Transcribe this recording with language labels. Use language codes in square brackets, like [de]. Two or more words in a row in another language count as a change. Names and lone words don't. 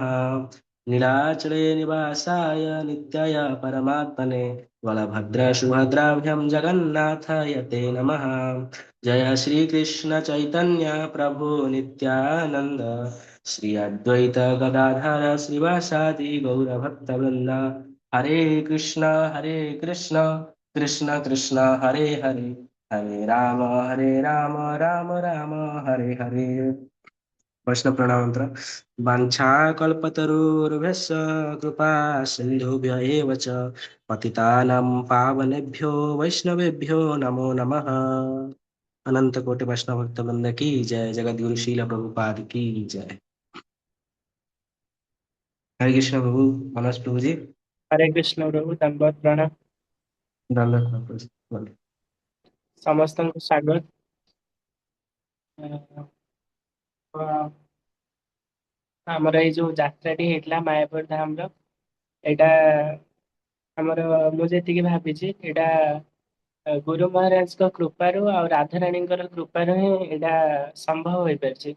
[sa] नीलाचले निवासाय नित्याय परमात्मने बलभद्र सुभद्राभ्यां जगन्नाथाय ते नमः। जय श्री कृष्ण चैतन्य प्रभु नित्यानंद श्री अद्वैत गदाधर श्रीवासादि गौरभक्तवृंद। हरे कृष्ण कृष्ण कृष्ण हरे हरे, हरे राम राम राम हरे हरे। वैष्णव प्रणाम मंत्र। वाञ्छाकल्पतरुर्भ्यश्च कृपा सिन्धुभ्य एव च पतितानां पावनेभ्यो वैष्णवेभ्यो नमो नमः। [hi] अनंत कोटि वैष्णव भक्त वृंद की जय। जगद्गुरु शील प्रभुपाद की जय। हरे कृष्ण प्रभु। मनोज प्रभु जी। हरे कृष्ण प्रभु दंडवत प्रणाम। दंडवत प्रभु जी। बोलिए। समस्त को स्वागत। [or] ଆମର ଏଇ ଯୋଉ ଯାତ୍ରାଟି ହେଇଥିଲା ମାୟାପୁର ଧାମର, ଏଇଟା ଆମର ମୁଁ ଯେତିକି ଭାବିଛି ଏଇଟା ଗୁରୁ ମହାରାଜଙ୍କ କୃପାରୁ ଆଉ ରାଧାରାଣୀଙ୍କର କୃପାରୁ ହିଁ ଏଇଟା ସମ୍ଭବ ହୋଇପାରିଛି।